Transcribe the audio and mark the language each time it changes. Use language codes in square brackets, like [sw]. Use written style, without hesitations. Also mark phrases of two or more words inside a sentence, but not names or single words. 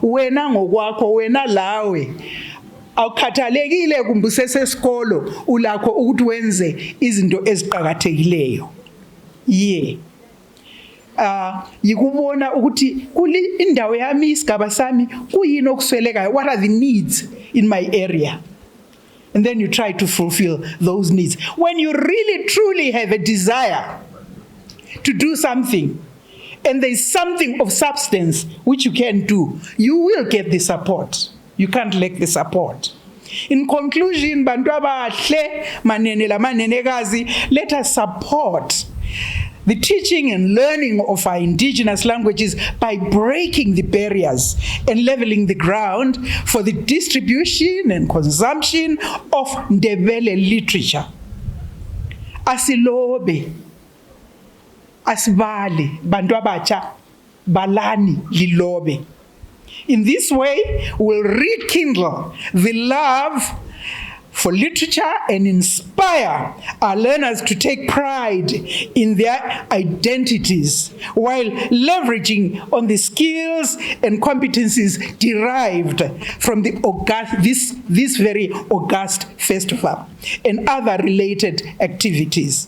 [nd] Wena ngokwakho, wena lawe awukhathalekile kumbe usesesikolo ulakho ukuthi wenze izinto eziqhakathekileyo. year. Yikubona ukuthi kuli indawo yami isigaba sami kuyini okuswelekayo, [en] what are the needs in my area, and then you try to fulfill those needs. When you really truly have a desire to do something and there is something of substance which you can do, you will get the support. You can't lack the support. In conclusion, [nd] bantu abahle manene la manenekazi, [en] let us support the teaching and learning of our indigenous languages by breaking the barriers and leveling the ground for the distribution and consumption of Ndebele literature. [nd] Asilobe, asibali, bantu abacha, balani lilobe. [en] In this way, we'll rekindle the love for literature and inspire our learners to take pride in their identities while leveraging on the skills and competencies derived from this very august festival and other related activities.